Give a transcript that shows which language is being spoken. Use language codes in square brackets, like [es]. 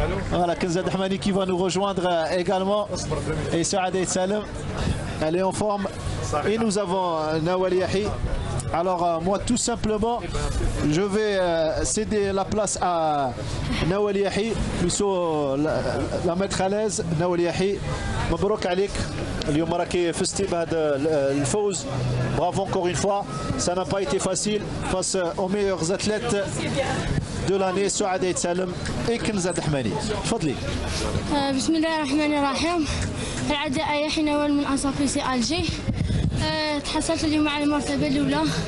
[fr] Voilà, Kenzad Ahmani qui va nous rejoindre également. Et Souadé Salem, elle est en forme. Et nous avons Nawal Yahi. Alors moi tout simplement je vais céder la place à Nawal Yahi, plutôt la mettre à l'aise. [ar] Nawal Yahi, مبروك عليك اليوم راكي فزتي بهذا الفوز. [fr] Bravo encore une fois, ça n'a pas été facile face aux meilleurs athlètes de l'année, Souadé Salem et Kenzad Ahmani. [ar] تفضلي. بسم الله الرحمن الرحيم. العداء يحيى نوال من أصافي ألجي. تحصلت اليوم على المرتبة الأولى.